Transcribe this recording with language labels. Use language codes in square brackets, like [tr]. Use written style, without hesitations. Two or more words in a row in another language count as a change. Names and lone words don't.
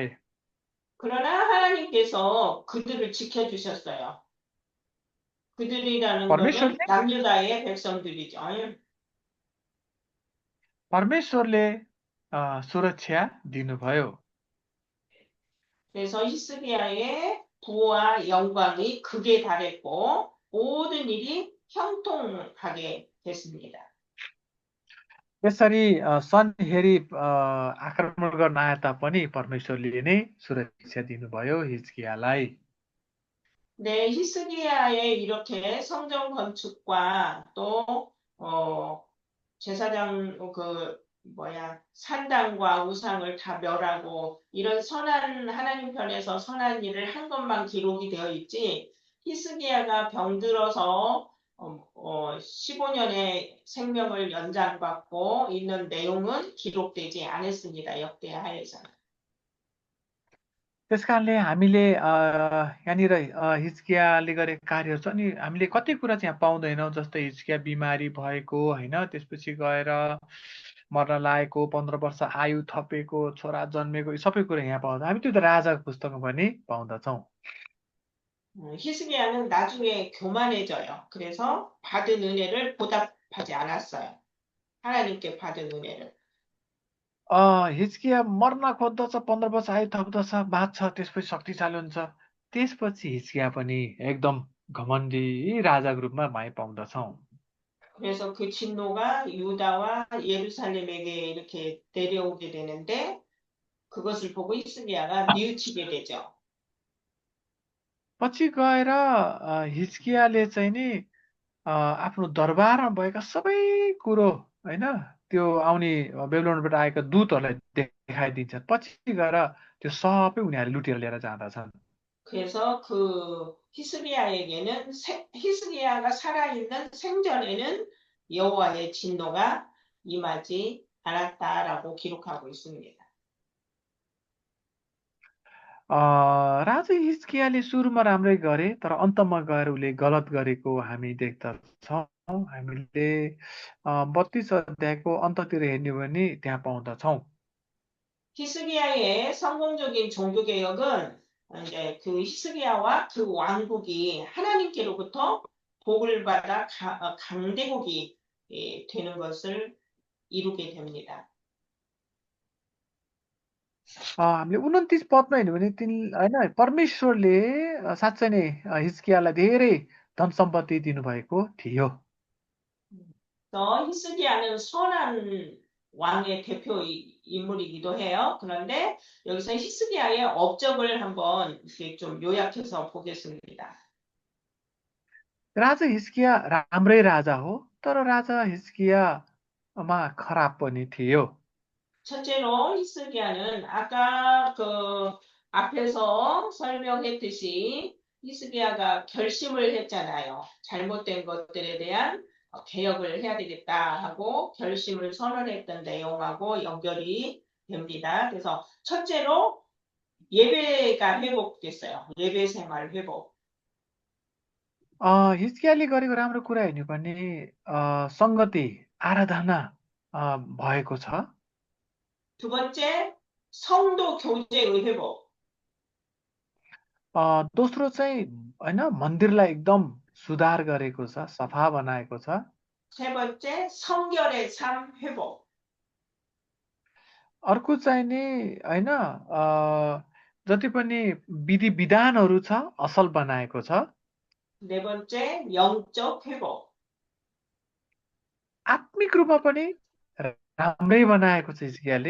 [ko] 그러나 하나님께서 그들을 지켜주셨어요. 그들이라는 것은 남유다의 백성들이죠. [ne] परमेश्वरले सुरक्षा दिनुभयो। [ko] 그래서 히스기야의 부와 영광이 극에 달했고 모든 일이 형통하게 됐습니다. [ne] यसरी सन्हेरीब आक्रमण गर्न आए तापनि परमेश्वरले नै सुरक्षा दिनुभयो हिजकियालाई। [ko] 네, 히스기야의 이렇게 성전 건축과 또 제사장 산당과 우상을 다 멸하고 이런 선한 하나님 편에서 선한 일을 한 것만 기록이 되어 있지 히스기야가 병들어서 15년의 생명을 연장받고 있는 내용은 기록되지 않았습니다. 역대하에서는. [ne] त्यस कारणले हामीले यहाँनिर हिजकियाले गरेका कार्यहरू छ अनि हामीले कति कुरा चाहिँ यहाँ पाउँदैनौँ, जस्तै हिजकिया बिमारी भएको होइन, त्यसपछि गएर मर्न लागेको, 15 वर्ष आयु थपेको, छोरा जन्मेको, यी सबै कुरा यहाँ पाउँदा हामी त्यो त राजाको पुस्तकमा पनि पाउँदछौँ। [ko] 히스기야는 나중에 교만해져요. 그래서 받은 은혜를 보답하지 않았어요. 하나님께 받은 은혜를. [ne] हिजकिया मर्न खोज्दछ, 15 वर्ष आयु थप्दछ, बाँच्छ, त्यसपछि शक्तिशाली हुन्छ। त्यसपछि हिजकिया पनि एकदम घमण्डी राजाको रूपमा हामी पाउँदछौँ। [ko] 그래서 그 진노가 유다와 예루살렘에게 이렇게 내려오게 되는데 그것을 보고 히스기야가 뉘우치게 되죠. [ne] पछि गएर हिजकियाले चाहिँ नि आफ्नो दरबारमा भएका सबै कुरो होइन त्यो आउने बेबिलोनबाट आएका दूतहरूलाई देखाइदिन्छन्। पछि गएर त्यो सबै उनीहरूले लुटेर लिएर जाँदछन्। [ko] 그래서 그 히스기야가 살아있는 생전에는 여호와의 진노가 임하지 않았다라고 기록하고 있습니다. [ne] राजा हिजकियाले सुरुमा राम्रै गरे, तर अन्तमा गएर उसले गलत गरेको हामी देख्दछौँ। हामीले 32 अध्यायको अन्ततिर हेर्ने हो भने त्यहाँ पाउँदछौँ। [ko] 히스기야의 성공적인 종교개혁은 이제 그 히스기야와 그 왕국이 하나님께로부터 복을 받아 강대국이 되는 것을 이루게 됩니다. [ne] हामीले 29 पदमा हेर्नु भने होइन परमेश्वरले साँच्चै नै हिजकियालाई धेरै धन सम्पत्ति दिनुभएको थियो। [ko] 히스기야는 선한 왕의 대표 인물이기도 해요. 그런데 여기서 히스기야의 업적을 한번 이렇게 좀 요약해서 보겠습니다. [ne] राजा हिजकिया राम्रै राजा हो, तर राजा हिजकियामा खराब पनि थियो। [ko] 첫째로 히스기야는 아까 그 앞에서 설명했듯이 히스기야가 결심을 했잖아요. 잘못된 것들에 대한 개혁을 해야 되겠다 하고 결심을 선언했던 내용하고 연결이 됩니다. 그래서 첫째로 예배가 회복됐어요. 예배 생활 회복. [ne] हिजकियाले गरेको राम्रो कुरा हेर्नु भने सङ्गति आराधना भएको छ। [ko] 두 번째, 성도 교제의 회복. [ne] दोस्रो चाहिँ होइन मन्दिरलाई एकदम सुधार गरेको छ, सफा बनाएको छ। [ko] 세 번째, 성결의 삶 회복. [ne] अर्को चाहिँ नि होइन जति पनि विधि विधानहरू छ असल बनाएको छ। [ko] 네 번째, 영적 회복. [ne] आत्मिक रूपमा पनि राम्रै बनाएको छ हिजकियाले।